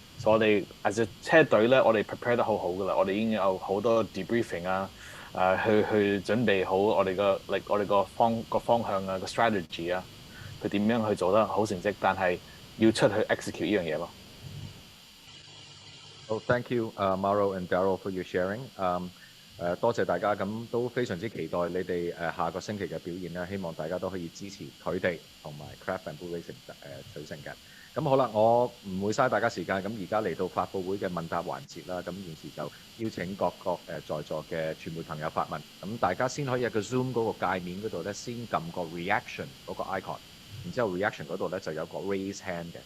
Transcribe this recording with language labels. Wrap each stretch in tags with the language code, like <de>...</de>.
<yue>所以我哋</yue> <en>as a</en> <yue>車隊咧，我哋 prepare 得好好噶啦，我哋已經有好多 debriefing 去準備好我哋個方向個 strategy 佢點樣去做得好成績，但係要出去 execute 呢樣嘢咯。</yue> <en>好 ，thank you, Maro and Daryl for your sharing.</en> <yue>多謝大家，咁都非常之期待你哋下個星期嘅表現啦。希望大家都可以支持佢哋同埋 Craft Bamboo Racing 取勝嘅。咁好啦，我唔會嘥大家時間，咁而家嚟到發佈會嘅問答環節啦。咁現時就邀請各在座嘅傳媒朋友發問。咁大家先可以喺個 Zoom 嗰個界面嗰度咧，先撳個 reaction 嗰個 icon， 然之後 reaction 嗰度咧就有個 raise hand 嘅。</yue>